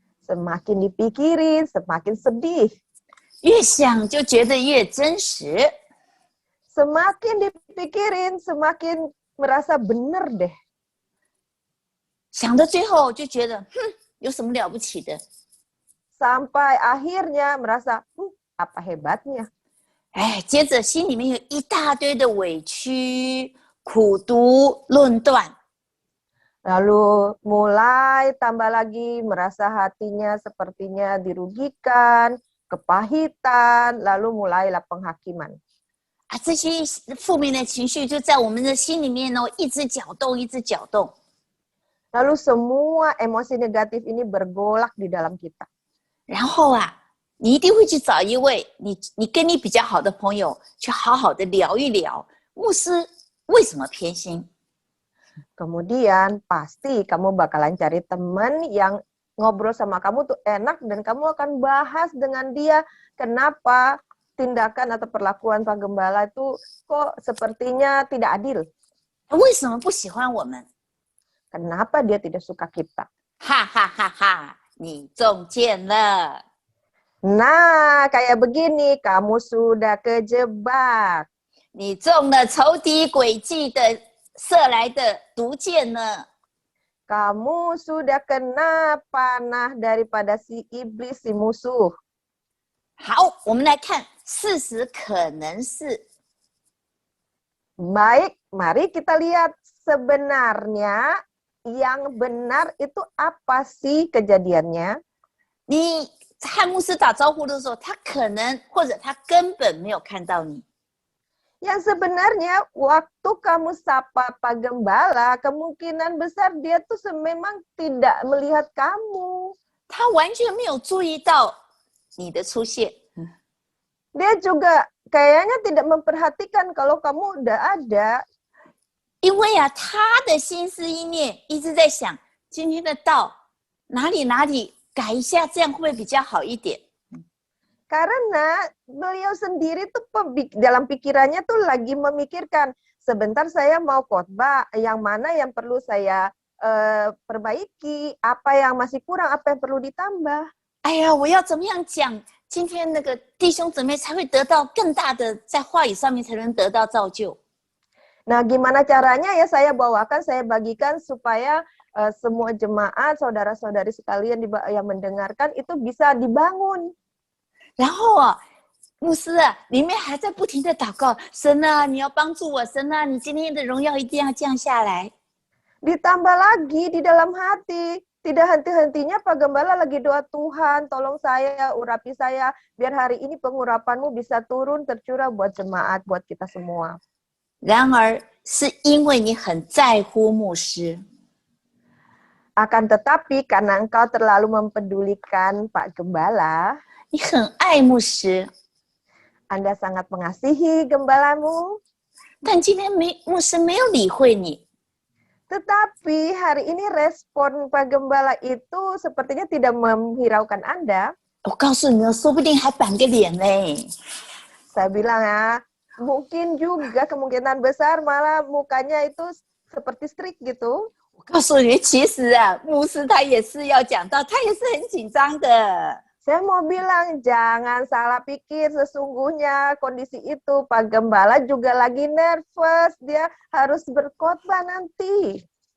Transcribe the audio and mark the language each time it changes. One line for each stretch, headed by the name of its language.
Indonesian: Semakin dipikirin, semakin sedih.
Chinese: 越想就觉得越真实。
Indonesian: Semakin dipikirin, semakin merasa bener deh.
Chinese: 想到最后就觉得，有什么了不起的？
Indonesian: Sampai akhirnya merasa, apa hebatnya.
Chinese: 接着心里面有一大堆的委屈、苦毒、论断。
Indonesian: Lalu mulai tambah lagi merasa hatinya sepertinya dirugikan, kepahitan, lalu mulailah penghakiman.
Chinese: 这些负面的情绪就在我们的心里面哦，一直搅动，一直搅动。
Indonesian: Lalu semua emosi negatif ini bergolak di dalam kita.
Chinese: 然后啊，你一定会去找一位你跟你比较好的朋友，去好好的聊一聊，牧师为什么偏心？
Indonesian: Kemudian pasti kamu bakalan cari teman yang ngobrol sama kamu tuh enak dan kamu akan bahas dengan dia kenapa tindakan atau perlakuan Pak Gembala itu kok sepertinya tidak adil.
Chinese: 为什么不喜欢我们？
Indonesian: Kenapa dia tidak suka kita?
Chinese: 哈哈哈哈！你中箭了。
Indonesian: Nah, kayak begini, kamu sudah kejebak.
Chinese: 你中了仇敌诡计的射来的毒箭呢？
Indonesian: Kamu sudah kena panah daripada si iblis, si musuh.
Chinese: 好，我们来看，事实可能是
Indonesian: Baik, mari kita lihat sebenarnya yang benar itu apa sih kejadiannya?
Chinese: 你和牧师打招呼的时候，他可能或者他根本没有看到你。
Indonesian: Yang sebenarnya waktu kamu sapa Pak Gembala, kemungkinan besar dia tuh memang tidak melihat kamu.
Chinese: 他完全没有注意到你的出现。
Indonesian: Dia juga kayaknya tidak memperhatikan kalau kamu udah ada.
Chinese: 因为啊，他的心思意念一直在想今天的道哪里改一下，这样会不会比较好一点？
Indonesian: Karena beliau sendiri tuh dalam pikirannya tuh lagi memikirkan, sebentar saya mau khotbah, yang mana yang perlu saya perbaiki, apa yang masih kurang, apa yang perlu ditambah.
Chinese: 哎呀，我要怎么样讲，今天那个弟兄姊妹才会得到更大的，在话语上面才能得到造就。
Indonesian: Nah, gimana caranya ya saya bawakan, saya bagikan supaya semua jemaat, saudara-saudari sekalian yang mendengarkan itu bisa dibangun.
Chinese: 然后啊，牧师啊，里面还在不停的祷告，神啊，你要帮助我，神啊，你今天的荣耀一定要降下来。
Indonesian: Ditambah lagi di dalam hati, tidak henti-hentinya Pak Gembala lagi doa, Tuhan tolong saya, urapi saya, biar hari ini pengurapanmu bisa turun, tercurah buat jemaat, buat kita semua.
Chinese: 然而是因为你很在乎牧师，
Indonesian: Akan tetapi karena engkau terlalu mempedulikan Pak Gembala,
Chinese: 你很爱牧师，
Indonesian: Anda sangat mengasihi gembalamu,
Chinese: 但今天牧师没有理会你，
Indonesian: tetapi hari ini respon Pak Gembala itu sepertinya tidak menghiraukan Anda.
Chinese: 我告诉你，说不定还板个脸嘞。
Indonesian: Saya bilang ya, mungkin juga kemungkinan besar malah mukanya itu seperti strict gitu.
Chinese: 我告诉你，其实啊，牧师他也是要讲到，他也是很紧张的。
Indonesian: Saya mau bilang jangan salah pikir, sesungguhnya kondisi itu Pak Gembala juga lagi nervous, dia harus berkhotbah nanti.